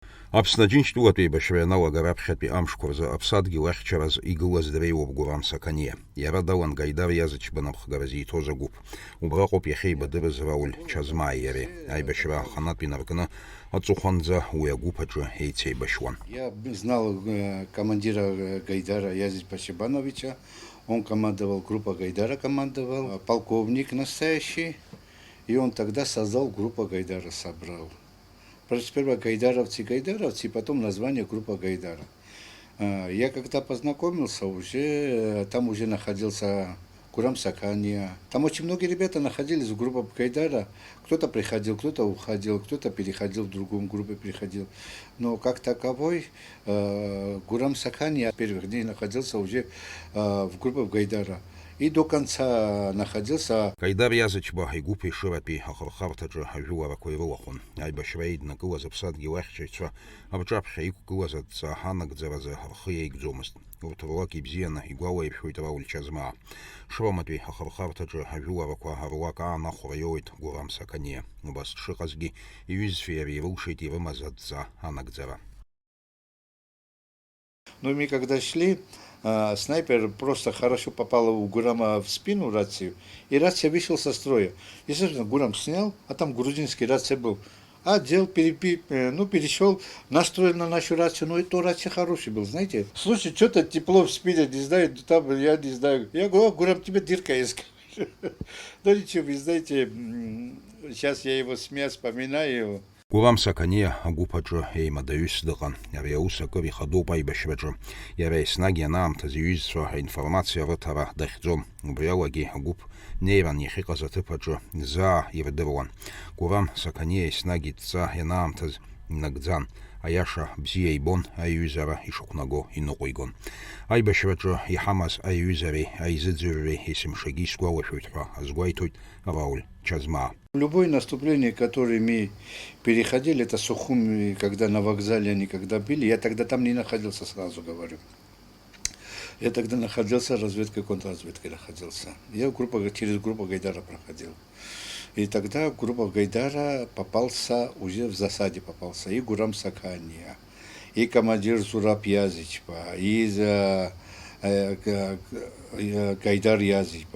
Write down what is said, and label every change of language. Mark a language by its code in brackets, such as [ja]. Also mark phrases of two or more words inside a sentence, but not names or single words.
[ab] Аԥсны Аџьынџьтәылатәи еибашьра ианалага раԥхьатәи амшқәа рзы аԥсадгьыл ахьчараз игылаз дреиуоуп Гурам Саканиа. Иара далан Гаидар Иазычба напхгара зиҭоз агәыԥ. Убраҟоуп иахьеибадырыз Рауль Чазмааи иареи. Аибашьра аханатә инаркны аҵыхәанӡа уи агәыԥ аҿы еицеибашьуан. [ru] Я знал командира Гайдара Язычба Шибановича. Он командовал, группа Гайдара командовал, полковник настоящий. И он тогда создал группу Гайдара, собрал. Сперва гайдаровцы, потом название группа Гайдара. Я когда познакомился, там уже находился Гурам Сакания. Там очень многие ребята находились в группе Гайдара. Кто-то приходил, кто-то уходил, кто-то переходил в другую группу, переходил. Но как таковой Гурам Сакания с первых дней находился уже в группе Гайдара. И до конца находился. [ab] Гаидар Иазычба игәыԥ ишыратәи ахырхарҭаҿы ажәыларақәа ирылахәын. Аибашьра еиднакылаз аԥсадгьыл ахьчаҩцәа аԥҿаԥхьа иқәгылаз адҵа анагӡаразы рхы еигӡомызт. Урҭ руак ибзианы игәалаиршәоит Рауль Чазмаа. Шроматәи ахырхарҭаҿы ажәыларақәа руак аанахәара иоуит Гурам Саканиа. Убас дшыҟазгьы иҩызцәеи иареи ирылшеит ирымаз адҵа анагӡара. [ru] Но мы когда шли, снайпер просто хорошо попал у Гурама в спину рацию, и рация вышел со строя. Естественно, Гурам снял, а там грузинский рация был. Одел, перешел, настроил на нашу рацию, но и то рация хороший был, знаете. Слушай, что-то тепло в спине, не знаю, там я не знаю. Я говорю: Гурам, тебе дырка есть. Ну ничего, вы знаете, сейчас я его смею, вспоминаю его. [ab] Гурам Саканиа агәыԥ аҿы еимадаҩыс дыҟан. Ари аус акыр ихадоуп аибашьраҿы. Иара еснагь ианаамҭаз иҩызцәа аинформациа рыҭара дахьӡом. Убри алагьы агәыԥ неиран иахьыҟаз аҭыԥ аҿы заа ирдыруан. Гурам Саканиа еснагь идҵа ианаамҭаз инагӡан. Аиаша бзиа ибон, аиҩызара ишықәнаго иныҟәигон. Аибашьраҿы иҳамаз аиҩызареи аизыӡырҩреи есымшагьы исгәалашәоит ҳәа азгәеиҭоит Рауль Чазмаа. [ru] Любое наступление, которое мы переходили, это Сухум, когда на вокзале они когда били, я тогда там не находился, сразу говорю. Я тогда находился, разведкой, контрразведкой находился. Я через группу Гайдара проходил. И тогда группа Гайдара попался, уже в засаде попался, и Гурам Сакания, и командир Зураб Язычба, и Гайдар Язычба.